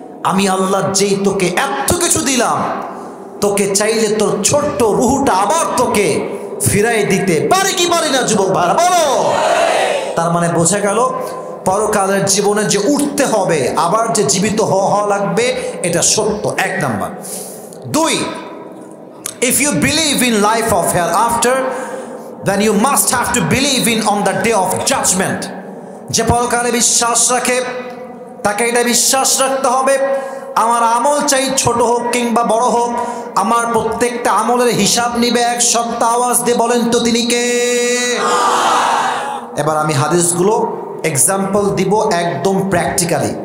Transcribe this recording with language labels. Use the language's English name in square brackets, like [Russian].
[Bangla] আমি আল্লাহ যেই তোকে এত কিছু দিলাম, তোকে চাইলে তোর ছোট্ট রুহুটা আবার তোকে ফিরাই দিতে পারি কি পারি না যুবক ভাইরা বলো? তার মানে বোঝা গেল পরকালের জীবনে যে উঠতে হবে, আবার যে জীবিত হওয়া লাগবে, এটা সত্য, 1 number. [English] 2, if you believe in life of hereafter, then you must have to believe in on the day of judgment. [Bangla] যে পরকালে বিশ্বাস রাখে তাকে এটা বিশ্বাস রাখতে হবে, আমার আমল চাই ছোট হোক কিংবা বড় হোক, আমার প্রত্যেকটা আমলের হিসাব নিবে এক সপ্তাহ। আওয়াজ দিয়ে বলেন তো তিনি কে? এবার আমি হাদিসগুলো এক্সাম্পল দিব একদম প্র্যাকটিক্যালি।